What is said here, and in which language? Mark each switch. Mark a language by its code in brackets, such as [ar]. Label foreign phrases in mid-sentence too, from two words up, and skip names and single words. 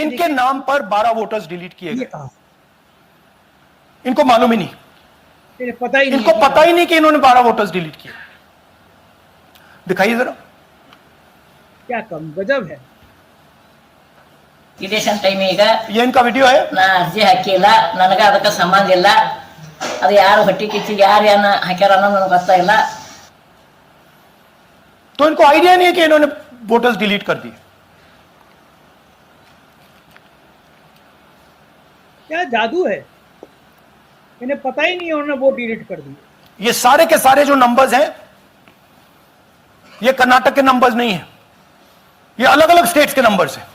[hi] इनके नाम पर 12 वोटर्स डिलीट किए गए। इनको मालूम ही नहीं, इनको पता ही नहीं कि इन्होंने 12 वोटर्स डिलीट किए। दिखाइए जरा, क्या कम गजब है। ये इनका वीडियो है। [kn] ನಾ ಅರ್ಜಿ ಹಾಕಿಲ್ಲ, ನನಗೆ ಅದಕ್ಕೆ ಸಂಬಂಧ ಇಲ್ಲ, ಅದು ಯಾರು ಹೊಟ್ಟಿ ಕಿಚ್ಚಿಗೆ ಯಾರು ಹಾಕ್ಯಾರ ಅನ್ನೋದು ನನಗೆ ಗೊತ್ತಾಗಿಲ್ಲ। [hi] तो इनको आइडिया नहीं है कि इन्होंने वोटर्स डिलीट कर दिए। क्या जादू है, इन्हें पता ही नहीं उन्होंने वोट डिलीट कर दिए। ये सारे के सारे जो नंबर्स हैं ये कर्नाटक के नंबर्स नहीं है, ये अलग अलग स्टेट्स के नंबर्स हैं।